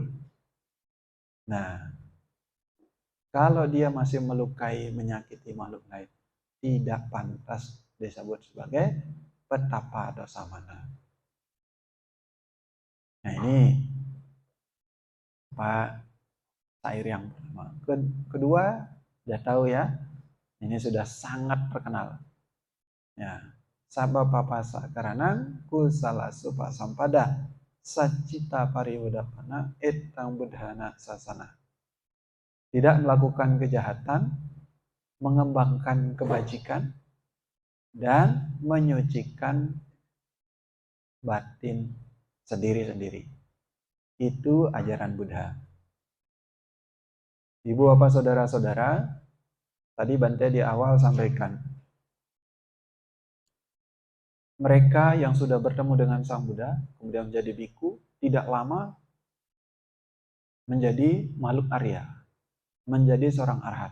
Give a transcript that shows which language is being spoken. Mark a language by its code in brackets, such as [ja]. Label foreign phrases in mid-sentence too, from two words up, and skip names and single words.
[id] Nah, kalau dia masih melukai, menyakiti makhluk lain, tidak pantas disebut sebagai petapa atau samana. Nah, ini Pak syair yang pertama. Kedua, sudah tahu ya, ini sudah sangat terkenal. Ya, [pi] Sabba papasa karanang kusala supa sampada sacita pariwudapana etang budhana sasana. [id] Tidak melakukan kejahatan, mengembangkan kebajikan, dan menyucikan batin sendiri-sendiri. Itu ajaran Buddha. Ibu bapak saudara-saudara, tadi Bante di awal sampaikan, mereka yang sudah bertemu dengan Sang Buddha, kemudian menjadi biku, tidak lama menjadi makhluk Arya, menjadi seorang arhat.